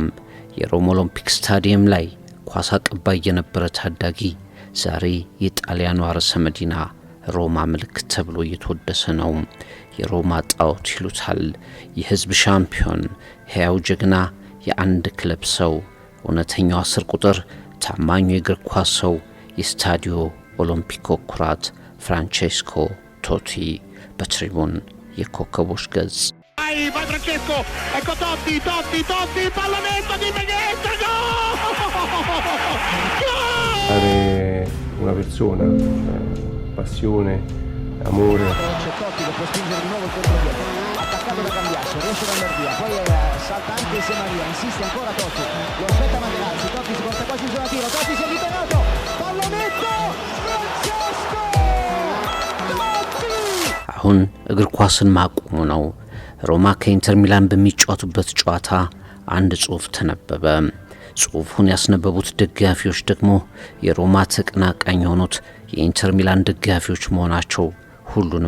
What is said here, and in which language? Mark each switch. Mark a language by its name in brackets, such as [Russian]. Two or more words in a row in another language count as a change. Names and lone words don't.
[Amharic] የሮም ኦሎምፒክ ስታዲየም ላይ ኳስ አቀባይ የነበረ ታዳጊ ዛሬ የጣሊያኗ ርዕሰ መዲና ሮማ ምልክት ተብሎ እየተወደሰ ነው። የሮማ ጣዖት ይሉታል። የህዝብ ሻምፒዮን፣ ሕያው ጀግና፣ የአንድ ክለብ ሰው፣ እውነተኛው 10 ቁጥር፣ ታማኙ የእግር ኳስ ሰው፣ የስታዲዮ ኦሎምፒኮ ኩራት ፍራንቼስኮ ቶቲ በትሪቡን የኮከቦች ገጽ። [Italian] Vai Francesco, ecco Totti, pallonetto di Menghetta, gol! Una persona, passione, amore. Totti che può spingere di nuovo il controllo, attaccato da Cambiasso, riesce ad andare via, poi salta anche Se Maria, insiste ancora Totti, lo aspetta Materazzi, Totti si porta quasi sulla tiro, Totti si è riparato, pallonetto, Francesco! Totti! [Amharic] አሁን እግር ኳስን ማቆሙ ነው። ሮማ ከኢንተር ሚላን በሚጫወቱበት ጨዋታ አንድ ጽሑፍ ተነበበ። ጽሑፉን ያስነበቡት ደጋፊዎች ደግሞ የሮማ ተቀናቃኝ የሆኑት የኢንተር ሚላን ደጋፊዎች መሆናቸው ሁሉንም